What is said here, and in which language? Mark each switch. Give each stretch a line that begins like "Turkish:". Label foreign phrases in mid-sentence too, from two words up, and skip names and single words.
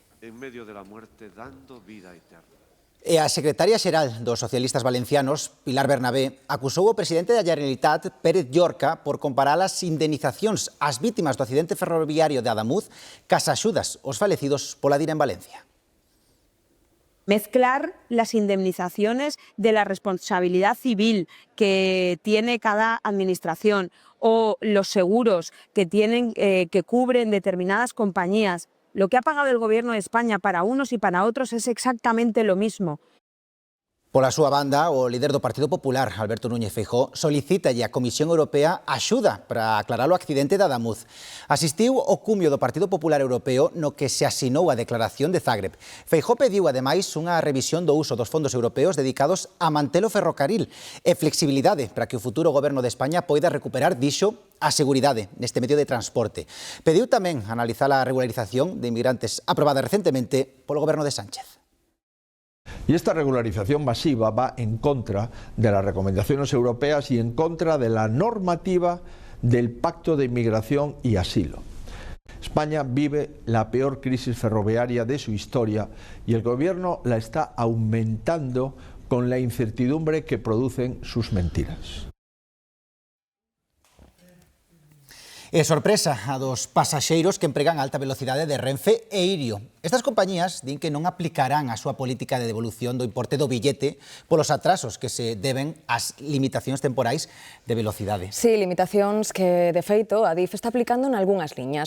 Spanish: En medio de la muerte, dando vida eterna.
Galician: E a secretaria xeral dos socialistas valencianos, Pilar Bernabé, acusou o presidente da Generalitat, Pérez Llorca, por comparar as indemnizacións ás vítimas do accidente ferroviario de Adamuz cas axudas aos falecidos pola DIRA en Valencia.
Spanish: Mezclar las indemnizaciones de la responsabilidad civil que tiene cada administración o los seguros que cubren determinadas compañías. Lo que ha pagado el Gobierno de España para unos y para otros es exactamente lo mismo.
Galician: Pola súa banda, o líder do Partido Popular, Alberto Núñez Feijóo, solicítalle á Comisión Europea axuda para aclarar o accidente de Adamuz. Asistiu ao cumio do Partido Popular Europeo no que se asinou a declaración de Zagreb. Feijóo pediu, ademais, unha revisión do uso dos fondos europeos dedicados a manter o ferrocarril e flexibilidade para que o futuro Goberno de España poida recuperar, dixo, a seguridade neste medio de transporte. Pediu tamén analizar a regularización de inmigrantes aprobada recentemente polo Goberno de Sánchez.
Spanish: Y esta regularización masiva va en contra de las recomendaciones europeas y en contra de la normativa del Pacto de Inmigración y Asilo. España vive la peor crisis ferroviaria de su historia y el Gobierno la está aumentando con la incertidumbre que producen sus mentiras.
Galician: E sorpresa a dos pasaxeiros que empregan a alta velocidade de Renfe e Irio. Estas compañías din que non aplicarán a súa política de devolución do importe do billete polos atrasos que se deben ás limitacións temporais de velocidade. Sí, limitacións que, de feito, a DIF está aplicando en algunhas liñas.